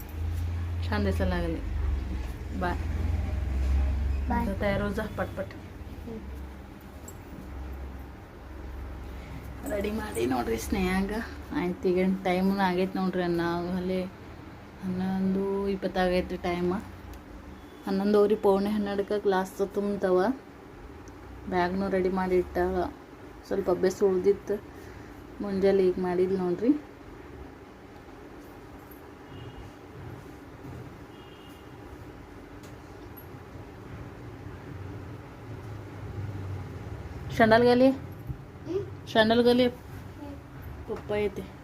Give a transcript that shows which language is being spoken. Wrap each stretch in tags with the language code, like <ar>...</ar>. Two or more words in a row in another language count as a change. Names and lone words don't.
<mr>छान दिसायला लागले. बाय तयार</mr> <hi>हो जा पटपट.</hi> <kn>ರೆಡಿ ಮಾಡಿ ನೋಡ್ರಿ ಸ್ನೇಹಾಗ ಆಯ್ತು. ಈಗ ಟೈಮು ಆಗೈತೆ ನೋಡ್ರಿ. ಅಲ್ಲಿ 11:20 ಆಗೈತೆ ಟೈಮ. 11:15 ಪೌಣೆ 12ಕ್ಕೆ ಕ್ಲಾಸ್ ತುಂಬ್ತವ. ಬ್ಯಾಗ್ನೂ ರೆಡಿ ಮಾಡಿ ಇಟ್ಟಾಳ. ಸ್ವಲ್ಪ ಅಭ್ಯಾಸ ಉಳ್ದಿತ್ತು, ಮುಂಜಾನೆ ಈಗ ಮಾಡಿದ್ಲು ನೋಡ್ರಿ.</kn> <mr>शंडल गली पप्पा येते.</mr>